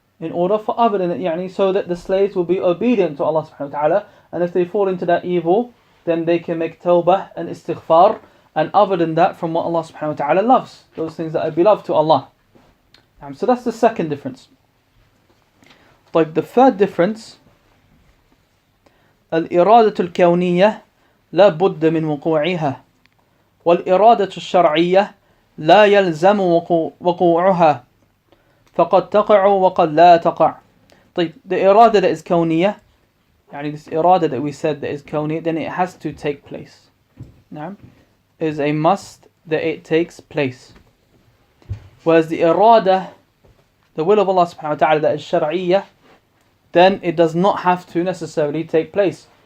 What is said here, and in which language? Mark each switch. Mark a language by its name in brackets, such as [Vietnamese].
[English] Yani, so that the slaves will be obedient to Allah subhanahu wa ta'ala, and if they fall into that evil, then they can make tawbah and istighfar, and other than that, from what Allah subhanahu wa ta'ala loves, those things that are beloved to Allah. So that's the second difference. The third difference, [Arabic] الإرادة الكونية لا بد من وقوعها والإرادة الشرعية لا يلزم وقوعها فقد تقع وقد لا تقع. [English] The irada that is kawniyah, يعني this irada that we said that is kawniyah, then it has to take place. Is a must that it takes place. Whereas the irada, the will of Allah subhanahu wa ta'ala, that is shar'iyyah, then it does not have to necessarily take place.